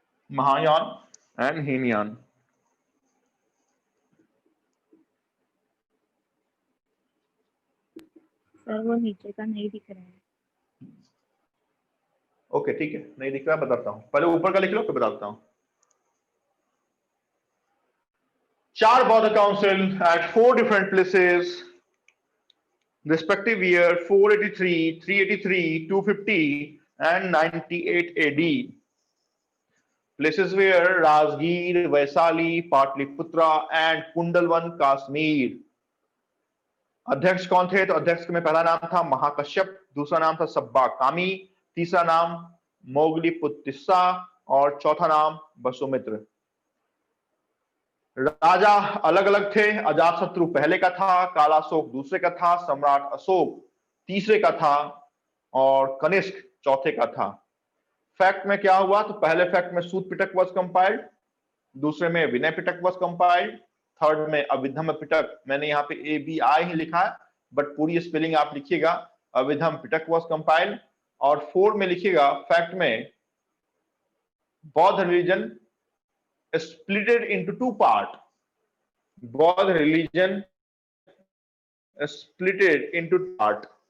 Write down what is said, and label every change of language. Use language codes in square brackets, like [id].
[hi] Mahayana and Hinayana. Sir वो नीचे का नहीं दिख रहा है। ओके ठीक है, नहीं दिख रहा, बताता हूं। पहले ऊपर का लिख लो फिर बताता हूं। [en] 4 [hi] बौद्ध council [en] at 4 different places, respective year 483, 383, 250 and 98 AD. Places were Rajgir, Vaisali, Patliputra and Kundalwan, Kashmir. [hi] अध्यक्ष कौन थे? तो अध्यक्ष में पहला नाम था महाकश्यप, दूसरा नाम था सब्बा कामी, तीसरा नाम मोगली पुत्तिस्सा और चौथा नाम वसुमित्र। राजा अलग अलग थे। अजातशत्रु पहले का था, कालाशोक दूसरे का था, सम्राट अशोक तीसरे का था और कनिष्क चौथे का था। फैक्ट में क्या हुआ? तो पहले फैक्ट में सूत पिटक [en] was compiled, [hi] दूसरे में Vinaya Pitaka was compiled, third में अभिधम पिटक, मैंने यहाँ पे ABI ही लिखा है बट पूरी स्पेलिंग आप लिखिएगा, अभिधम पिटक वॉज कंपाइल्ड। और फोर्थ में लिखिएगा फैक्ट में बौद्ध religion [en] split into two part. Baudd religion split into two part.